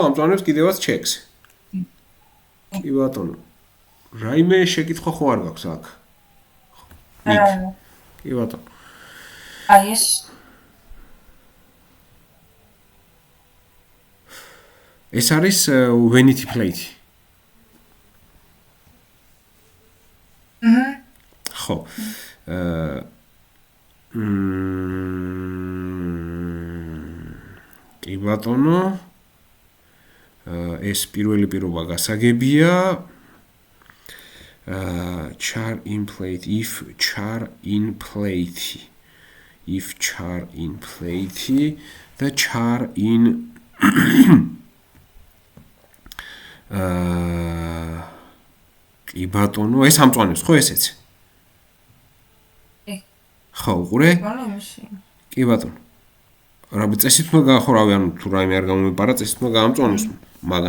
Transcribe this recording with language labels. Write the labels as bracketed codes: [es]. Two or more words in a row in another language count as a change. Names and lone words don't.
[ka] ამწვანებს კიდევაც checks. კი ბატონო. რაიმე შეკითხვა ხო არ გაქვს აქ? არა. კი ბატონო. ეს ეს არის [en] vanity plate. [ka] ხო. კი ბატონო. ეს პირველი პირობა გასაგებია. [en] char in plate, if char in plate. If char in plate, the char in [ka] კი ბატონო, ეს ამწვანებს, ხო ესეც? ხო, უყურე? კი ბატონო. რა წესით უნდა გაახორავი, ანუ თუ რაიმე არ გამომეპარა, წესით უნდა გაამწვანოს მაგან.